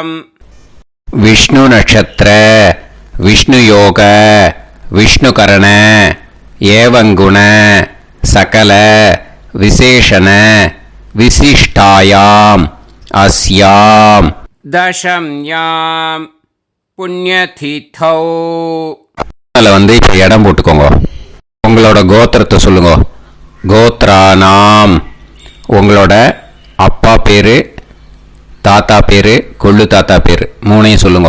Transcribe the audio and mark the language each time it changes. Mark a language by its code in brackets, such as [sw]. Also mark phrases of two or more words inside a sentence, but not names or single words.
[sa] विष्णु नक्षत्र विष्णु योग विष्णुकरण एवं गुण सकल विशेषण विशिष्टायां अस्यां दशम्यां புண்ணியதிதௌ. [ta] அதில் இப்போ இடம் போட்டுக்கோங்க. உங்களோட கோத்திரத்தை சொல்லுங்க. [sa] கோத்ரானாம். [ta] உங்களோட அப்பா பேர், தாத்தா பேர், கொள்ளு தாத்தா பேர் 3ஐயும் சொல்லுங்க.